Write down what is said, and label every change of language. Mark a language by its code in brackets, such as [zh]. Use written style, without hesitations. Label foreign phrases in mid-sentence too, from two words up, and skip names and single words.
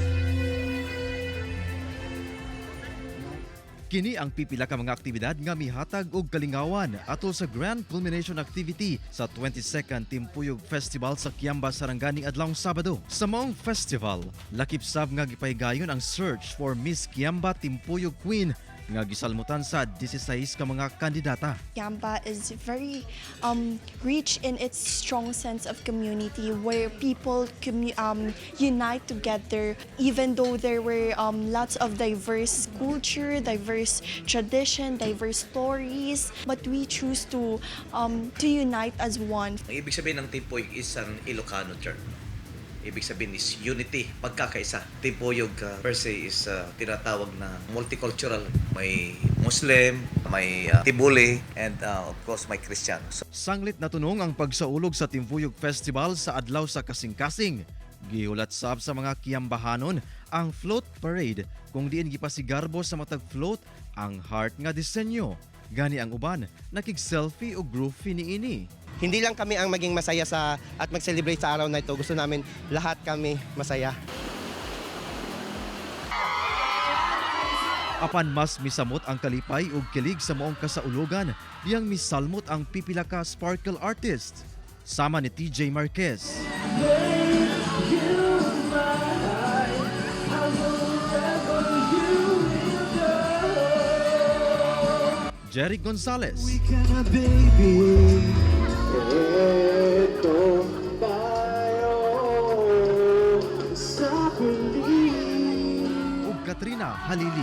[ceb] Kini ang pipila ka mga aktibidad nga mihatag og kalingawan atol sa [en] grand culmination activity [ceb] sa 22nd Timpuyog Festival sa Kiamba, Sarangani adlawng Sabado. Sa maong festival, lakip sab nga gipahigayon ang [en] search for [ceb] Miss Kiamba Timpuyog Queen nga gisalmutan sa 16 ka mga kandidata. [en] Kiamba is very rich in its strong sense of community where people unite together even though there were lots of diverse culture, diverse tradition, diverse stories, but we choose to unite as one. [tl] Ang ibig sabihin ng Timpuyog [en] is an Ilocano term. [tl] Ibig sabihin is unity, pagkakaisa. Timpuyog [en] per se [tl] is tinatawag na multicultural. May Muslim, may Tibuli, and of course may Kristiyano. [ceb] Sanglit na tunong ang pagsaulog sa Timpuyog Festival sa adlaw sa kasing-kasing. Gihulat sab sa mga Kiambahanon ang float parade kung diin gipasigarbo sa matag float ang heart nga disenyo. Gani ang uban nakig-selfie o groovy niini. [tl] Hindi lang kami ang maging masaya at mag-celebrate sa araw na ito. Gusto namin lahat kami masaya. [ceb] Apan mas misamot ang kalipay ug kilig sa maong kasaulugan, diyang misalmot ang pipila ka [en] sparkle artist. [ceb] Sama ni TJ Marquez, Jerry Gonzalez, ug Katrina Halili.